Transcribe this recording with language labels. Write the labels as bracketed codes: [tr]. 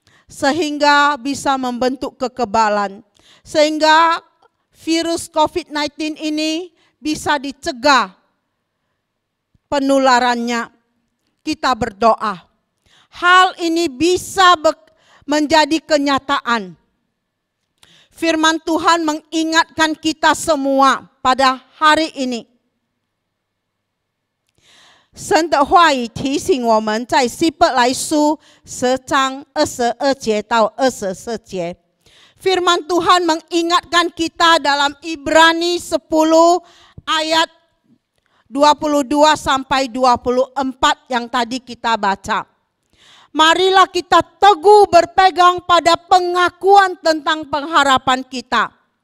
[id] Sehingga bisa membentuk kekebalan. Sehingga virus COVID-19 ini bisa dicegah penularannya. Kita berdoa. Hal ini bisa menjadi kenyataan. Firman Tuhan mengingatkan kita semua pada hari ini. [zh] 神的话语提醒我们，在希伯来书10章22节到24节， [id] firman Tuhan mengingatkan kita dalam Ibrani 10 ayat 22 sampai 24 yang tadi kita baca. Marilah kita teguh berpegang pada pengakuan tentang pengharapan kita.